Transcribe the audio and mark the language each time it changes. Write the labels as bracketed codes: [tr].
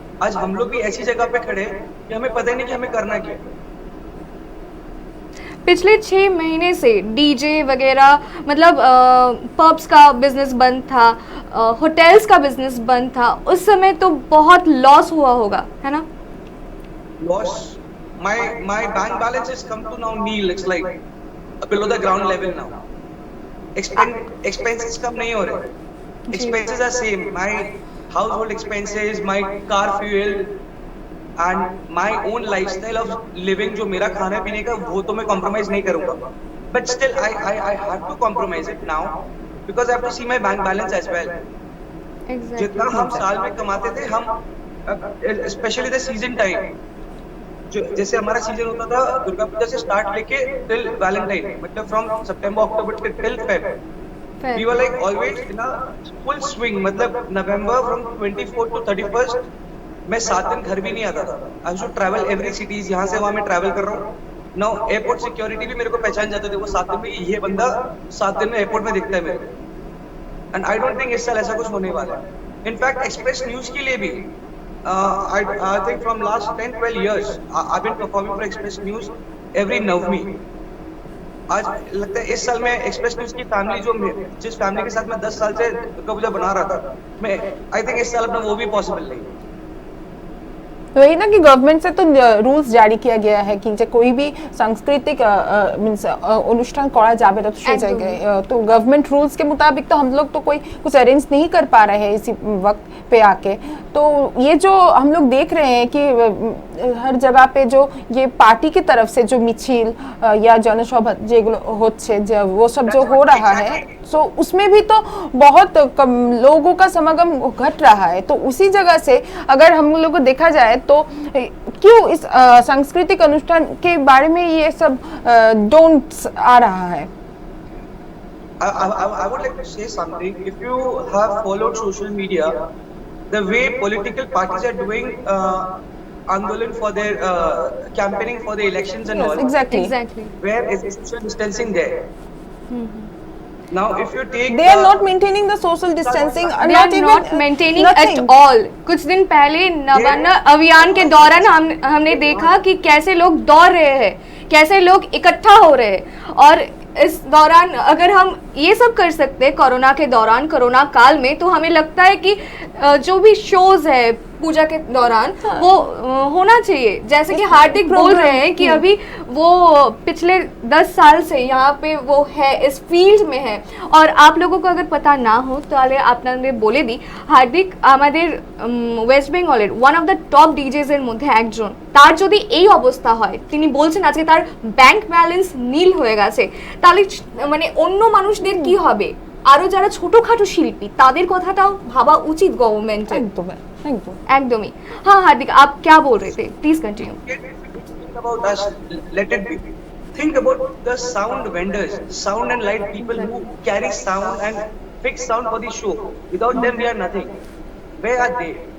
[hi] आज हम लोग भी ऐसी जगह पे खड़े हैं कि हमें पता ही नहीं कि हमें करना क्या है। पिछले 6 महीने से डीजे वगैरह मतलब पब्स का बिजनेस बंद था, होटल्स का बिजनेस बंद था, उस समय तो बहुत लॉस हुआ होगा, है ना? [en] Loss. My bank balance has come to now nil. It's like below the ground level now. [hi] Expenses कम नहीं हो रहे. [en] Expenses are same. My household expenses, my car fuel, and my own lifestyle of living, [hi] जो मेरा खाने पीने का, वो तो मैं [en] compromise [hi] नहीं करूँगा. [en] But still, I have to compromise it now because I have to see my bank balance as well. Exactly. [hi] जितना हम साल में कमाते थे, हम स्पेशली द सीजन टाइम, जो जैसे हमारा सीजन होता था दुर्गा पूजा से स्टार्ट लेके टिल वैलेंटाइन, मतलब from September October till Feb, [en] We were like always in a full swing. [hi] मतलब नवंबर फ्रॉम 24 टू 31 मैं 7 दिन घर भी नहीं आता था। [en] I should travel every cities, [hi] यहाँ से वहाँ मैं ट्रैवल कर रहा हूँ। नाउ एयरपोर्ट सिक्योरिटी भी मेरे को पहचान जाते थे, वो 7 दिन में ये बंदा 7 दिन में एयरपोर्ट में दिखता है मेरे को। [en] and I don't think [hi] इस साल ऐसा कुछ होने वाला है। इनफैक्ट एक्सप्रेस न्यूज के लिए भी [en] I think from last 10-12 years I've been performing for Express News every Navami. [hi] आज लगता है इस साल में एक्सप्रेस न्यूज की फैमिली, जो जिस फैमिली के साथ मैं 10 साल से दुर्गा पूजा बना रहा था, मैं [en] I think [hi] इस साल अपना वो भी पॉसिबल नहीं है। वही ना कि गवर्नमेंट से तो रूल्स जारी किया गया है कि जब कोई भी सांस्कृतिक मींस अनुष्ठान करा जावे तो सो जाएगा, तो गवर्नमेंट रूल्स के मुताबिक तो हम लोग तो कोई कुछ अरेंज नहीं कर पा रहे हैं इसी वक्त पे आके। तो ये जो हम लोग देख रहे हैं कि हर जगह पे जो ये पार्टी की तरफ से जो मिছিল या जनसभा [bn] যেগুলো হচ্ছে, [hi] वो सब जो हो रहा है, तो उसमें भी तो बहुत कम लोगों का समागम घट रहा है। तो उसी जगह से अगर हम लोग को देखा जाए तो क्यों इस सांस्कृतिक अनुष्ठान के बारे में ये सब डोंट्स आ रहा है? [en] I would like to say something. If you have followed social media, the way political parties are doing andolan for their campaigning for the elections and all, Exactly. where is social distancing there? Now if you take They are not maintaining the social distancing, They are not maintaining at all. [hi] कुछ दिन पहले नवान्न अभियान के दौरान हमने देखा कि कैसे लोग दौड़ रहे हैं, कैसे लोग इकट्ठा हो रहे हैं। और इस दौरान अगर हम ये सब कर सकते हैं कोरोना के दौरान, कोरोना काल में, तो हमें लगता है कि जो भी शोज है पूजा के दौरान वो होना चाहिए। जैसे कि हार्दिक बोल रहे हैं कि अभी वो पिछले 10 साल से यहाँ पे वो है, इस फील्ड में है। और आप लोगों को अगर पता ना हो [bn] তাহলে আপনাদের বলে দিই, হার্দিক আমাদের ওয়েস্ট বেঙ্গলের one of the top disease এর মধ্যে একজন। তার যদি এই অবস্থা হয়, তিনি বলছেন আজকে তার ব্যাংক ব্যালেন্স নীল হয়ে গেছে, তাহলে মানে অন্য মানুষদের কি হবে? আরো যারা ছোটখাটো শিল্পী তাদের কথাটাও ভাবা উচিত গভর্নমেন্টের। একদম একদম একদমই। [hi] হ্যাঁ হার্দিক, আপ क्या बोल रहे थे, please continue. [en] Think about us, let it be. Think about the sound vendors, sound and light people who carry sound and fix sound for the show. Without them, we are nothing. Where are they?